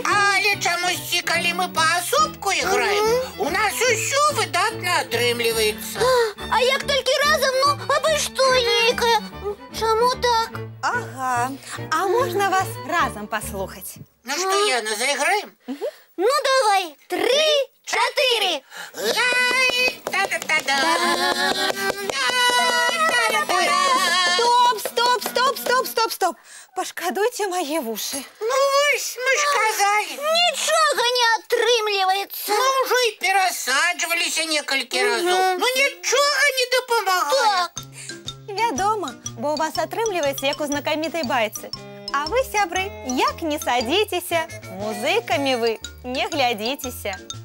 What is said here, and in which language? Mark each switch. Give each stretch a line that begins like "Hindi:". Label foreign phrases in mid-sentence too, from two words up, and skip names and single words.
Belarusian: Але чамусьці, калі мы паасобку іграем, у нас усё выдатна атрымліваецца. А як толькі разам, ну, абы што нейкае. Чаму так? Ага.
Ukrainian: А можно вас разом послухать?
Belarusian: Ну што, Яна, заіграем? Ну, давай. 3, 4. Ай, та-да-та-да. Стоп.
Ukrainian: Пошкодуйте
Russian: мои уши.
Belarusian: Ну вось, мы ж казалі. Нічога не атрымліваецца. Мы ўжо і перасаджваліся некалькі разоў. Ну нічога не дапамагае. Так. Вядома, бо у вас атрымліваецца, як у знакамітай байцы. А вы, сябры, як не садзіцеся, музыкамі вы не глядзіцеся.